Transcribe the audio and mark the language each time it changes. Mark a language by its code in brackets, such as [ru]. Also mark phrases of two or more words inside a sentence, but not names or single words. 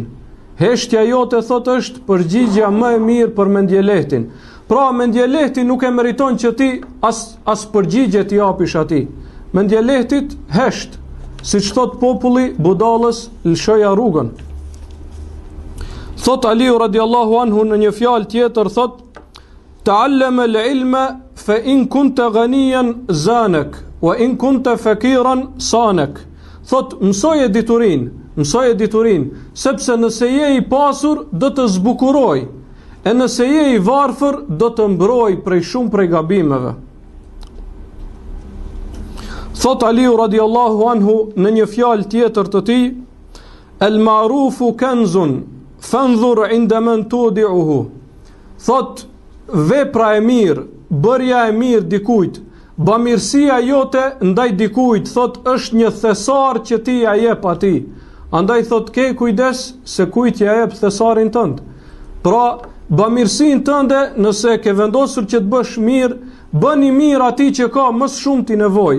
[sq] Heshtja jote thot është përgjigjja më e mirë për mendjelehtin. Pra mendjelehti nuk e meriton që ti as përgjigje t'i japish atij. Mendjelehtit hesht, siç thot populli, budallës lëshoja rrugën. Thot Aliu [ar] رضي الله عنه [sq] në një fjalë tjetër thot: [ar] "تعلم العلم فإن كنت غنيا زانك وإن كنت فقيرا صانك." [sq] Thot mësoje diturin, sepse nëse je i pasur do të zbukuroj, e nëse je i varfër do të mbroj prej gabimeve. Thot Aliu [ar] رضي الله عنه [sq] në një fjalë tjetër të tij: [ar] "المعروف كنز فانظر عند من تودعه." [sq] Thot vepra e mirë, bërja e mirë dikujt, bamirësia jote ndaj dikujt, thot është një thesar që ti ja jep atij. Andaj thot ke kujdes se kujt ja jep thesarin tënd. Pra, bamirësinë tënde, nëse ke vendosur që të bësh mirë, bëni mirë atij që ka më shumë ti nevojë.